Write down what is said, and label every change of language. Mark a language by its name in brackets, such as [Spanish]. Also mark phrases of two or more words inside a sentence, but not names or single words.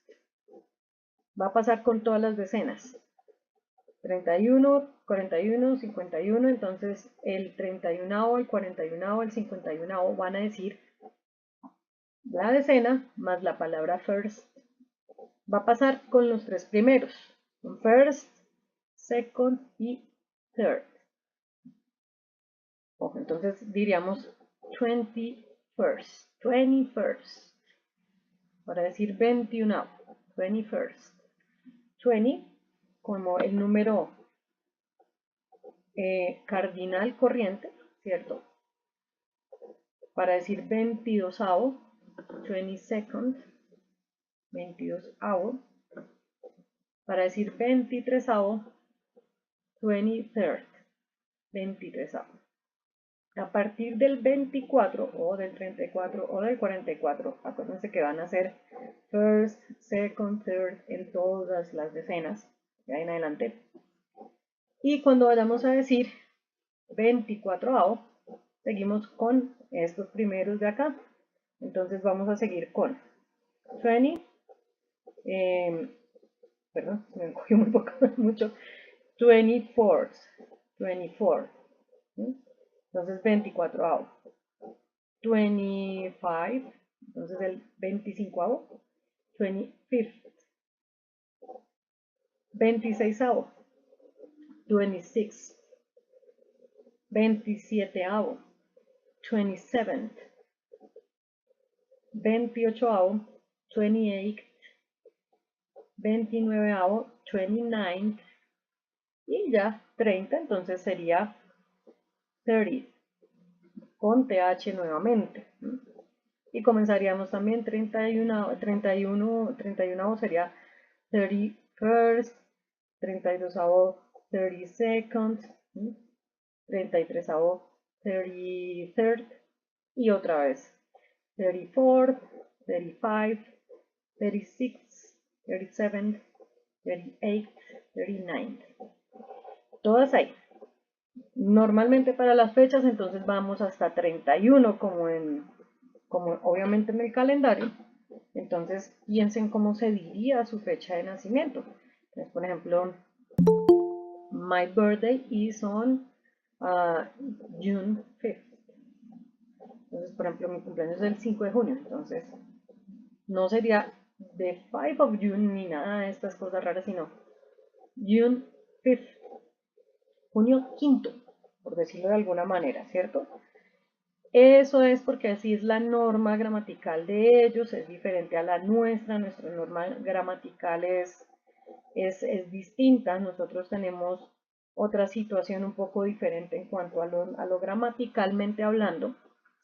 [Spanish] Va a pasar con todas las decenas. 31, 41, 51, entonces el 31avo, el 41avo, el 51avo van a decir la decena más la palabra first. Va a pasar con los tres primeros, con first, second y third. Ojo, entonces diríamos 21st, 21st. Para decir 21avo, 21st. 20 como el número cardinal corriente, ¿cierto? Para decir 22avo, 22nd, 22avo. Para decir 23avo, 23rd, 23avo. A partir del 24 o del 34 o del 44, acuérdense que van a ser [English] first, second, third [Spanish] en todas las decenas, de ahí en adelante. Y cuando vayamos a decir 24avo, seguimos con estos primeros de acá. Entonces vamos a seguir con 20, perdón, me cogí muy poco, mucho, 24th, 24, ¿sí? Entonces 24avo, 25, entonces el 25avo, 25th, 26avo, 26, 27avo, 27th, 28avo, 28th, 29avo, 29th, y ya 30, entonces sería 30, con TH nuevamente. Y comenzaríamos también 31 sería 31st, 32avo, 32nd, 33avo, 33rd, y otra vez 34th, 35th, 36th, 37th, 38th, 39th. Todas ahí. Normalmente para las fechas entonces vamos hasta 31 como obviamente en el calendario. Entonces piensen cómo se diría su fecha de nacimiento. Entonces, por ejemplo, [English] my birthday is on June 5th. [Spanish] Entonces, por ejemplo, mi cumpleaños es el 5 de junio. Entonces, no sería [English] the 5 of June [Spanish] ni nada de estas cosas raras, sino [English] June 5th. [Spanish] Junio quinto, por decirlo de alguna manera, ¿cierto? Eso es porque así es la norma gramatical de ellos, es diferente a la nuestra norma gramatical es distinta, nosotros tenemos otra situación un poco diferente en cuanto a lo gramaticalmente hablando, ¿cierto?